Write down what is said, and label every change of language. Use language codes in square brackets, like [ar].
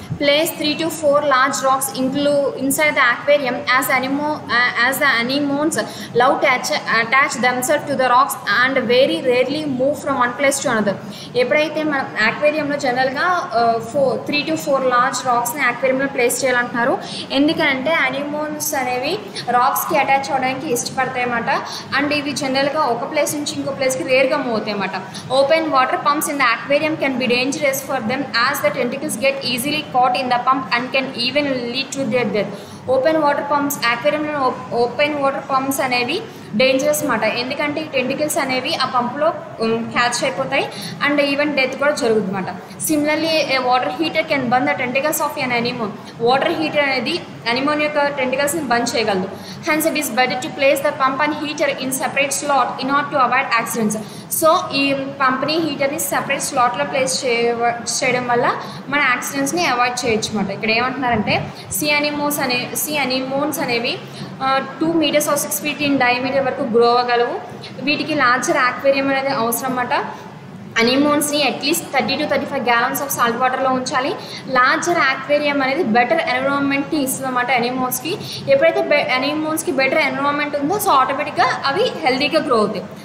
[en] Place 3 to 4 large rocks inside the aquarium as the anemones love to attach themselves to the rocks and very rarely move from one place to another. [te] ఎప్పుడైతే మన యాక్వేరియంలో జనరల్గా 3 to 4 large రాక్స్ని యాక్వేరియంలో place చేయాలంటున్నారు. ఎందుకంటే అనిమోన్స్ అనేవి రాక్స్కి attach అవ్వడానికి ఇష్టపడతాయి అన్నమాట. And ఇవి జనరల్గా ఒక ప్లేస్ నుంచి ఇంకో ప్లేస్కి రేర్గా మూవ్ అవుతాయి అన్నమాట. [en] Open water pumps in the aquarium can be dangerous for them as the tentacles get easily caught in the pump and can even lead to their death. [te] Open water pumps యాక్వేరియంలో open water pumps అనేవి dangerous అన్నమాట. ఎందుకంటే ఈ tentacles అనేవి ఆ పంపులో catch అయిపోతాయి and even death కూడా జరుగుతుంది అన్నమాట. [en] Similarly a water heater can burn the tentacles of an anemone. [te] Water heater అనేది అనిమోన్ యొక్క టెంటికల్స్ని బర్న్ చేయగలదు. [en] Hence it is better to place the pump and heater in separate slot in order to avoid accidents. [te] So ఈ పంప్ని హీటర్ని separate స్లాట్లో place చేయడం వల్ల మన యాక్సిడెంట్స్ని avoid చేయొచ్చు అన్నమాట. ఇక్కడ ఏమంటున్నారంటే sea anemones అనేవి [en] 2 meters or 6 feet in diameter [te] వరకు గ్రో అవ్వగలవు. వీటికి లార్జర్ యాక్వేరియం అనేది అవసరం అన్నమాట. అనిమోన్స్ని at least 30 to 35 gallons of salt వాటర్లో ఉంచాలి. లార్జర్ యాక్వేరియం అనేది బెటర్ ఎన్విరాన్మెంట్ని ఇస్తుంది అన్నమాట అనిమోన్స్కి. ఎప్పుడైతే అనిమోన్స్కి బెటర్ ఎన్విరాన్మెంట్ ఉందో సో ఆటోమేటిక్గా అవి హెల్దీగా గ్రో అవుతాయి.